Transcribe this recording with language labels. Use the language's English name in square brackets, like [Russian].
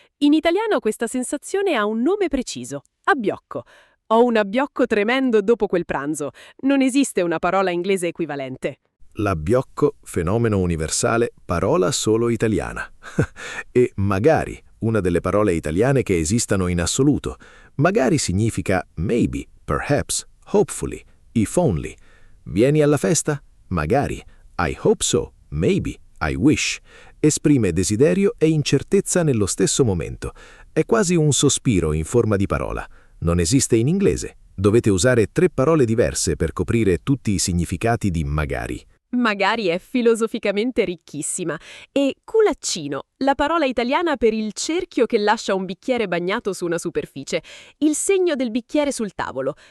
[Italian] In italiano questa sensazione ha un nome preciso. Abbiocco. Ho un abbiocco tremendo dopo quel pranzo. Non esiste una parola inglese equivalente. L'abbiocco, fenomeno universale, parola solo italiana. E magari, una delle parole italiane che esistano in assoluto. Magari significa [English] maybe, perhaps, hopefully, if only. [Italian] Vieni alla festa? Magari. [English] I hope so, maybe, I wish. [Italian] Esprime desiderio e incertezza nello stesso momento. È quasi un sospiro in forma di parola. Non esiste in inglese. Dovete usare 3 parole diverse per coprire tutti i significati di magari. Magari è filosoficamente ricchissima. E culaccino, la parola italiana per il cerchio che lascia un bicchiere bagnato su una superficie, il segno del bicchiere sul tavolo.